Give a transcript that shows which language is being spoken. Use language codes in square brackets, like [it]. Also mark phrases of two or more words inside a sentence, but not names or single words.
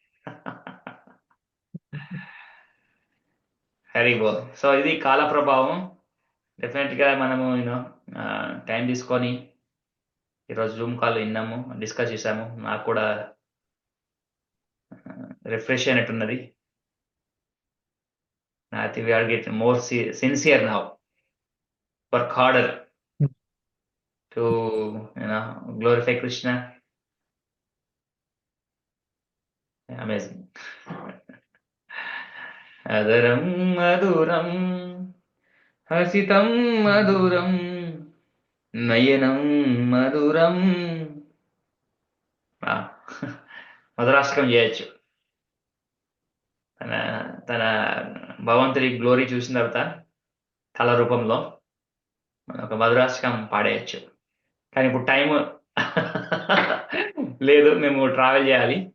[en] very good. [te] సో ఇది కాల ప్రభావం. డెఫినెట్గా మనము టైం తీసుకొని ఈరోజు [en] zoom call [te] విన్నాము, డిస్కస్ చేసాము. నాకు కూడా రిఫ్రెష్ అయినట్టున్నది. [en] I think we are getting more sincere now. Work harder to glorify Krishna. Amazing. [sa] अधरं मधुरं हसितं मधुरं नयनं मधुरं. [te] మధురాష్టకం చేయొచ్చు. తన భగవంతుడి గ్లోరీ చూసిన తర్వాత కళ రూపంలో మనం ఒక మధురాష్టకం పాడేయచ్చు. కానీ ఇప్పుడు టైం లేదు, మేము ట్రావెల్ చేయాలి.